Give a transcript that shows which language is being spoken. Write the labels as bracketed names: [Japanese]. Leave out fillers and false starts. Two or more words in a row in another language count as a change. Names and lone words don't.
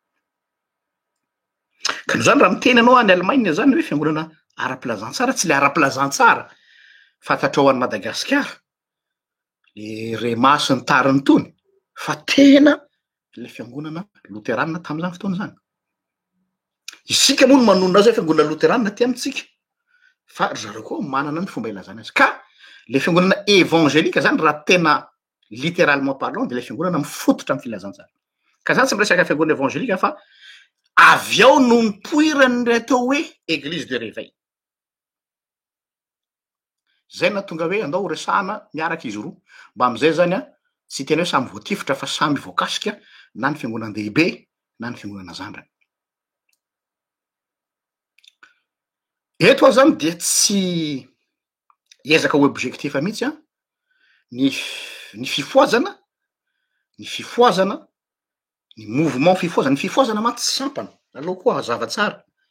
[Malagasy] ka no zany raha miteny anao any Allemagne zany hoe fiangonana ara-pilazantsara tsy le ara-pilazantsara fantatrao any Madagasikara le rema sy ny tariny tony fa tena le fiangonana luterana tam'izany fotoana zany. Isika moa no manonona azy hoe fiangonana luterana ty amitsika fa ry zareo koa manana ny fomba ilazana azy ka le fiangonana évangélika zany raha tena [French] littéralement parlant [Malagasy] de le fiangonana mifototra amin'ny filazantsara ka zany tsy miresaka fiangonana évangélika fa avy ao no nipoirany atao hoe [French] église de réveil. [Malagasy] Zay na tonga hoe andao resahana miaraka izy roa mba am'izay zany tsy tena hoe samy voatifitra fa samy voakasika na ny fiangonan-dehibe na ny fiangonana zandrany. Eto aho zany dia tsy hiezaka ho objectif mihitsy ny fifoazana ny mouvement fifoazana, ny fifoazana mantsy tsy sampana aloha koa hazava tsara